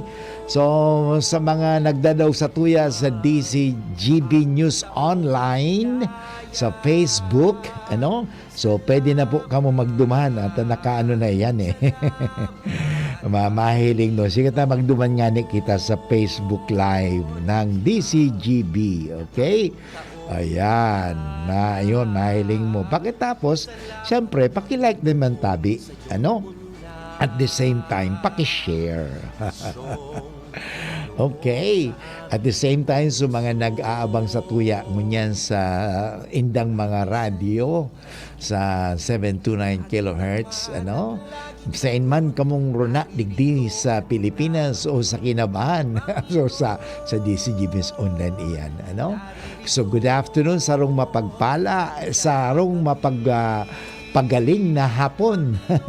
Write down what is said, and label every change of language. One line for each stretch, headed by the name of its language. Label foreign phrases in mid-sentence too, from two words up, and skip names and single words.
Bikol: So, sa mga nagdadaw sa tuya sa DCGB News Online, sa Facebook, so pwede na po kamo magduman at nakaano na yan eh. Mahiling no. Sige ta magduman nga ni kita sa Facebook Live ng DCGB. Okay? Ayan. Na, yun, mahiling mo. Pakitapos, siyempre, pakilike naman tabi.
English: At the same time, pakishare. Okay. At the same time,
Bikol: so mga nag-aabang sa tuya ngunyan sa indang mga radio sa 729 kilohertz, sa inman kamong runa digdi sa Pilipinas o sa Kinabahan so sa DCGB's online iyan,
English: So good afternoon,
Bikol: sarong mapagpala, sarong pagaling na hapon.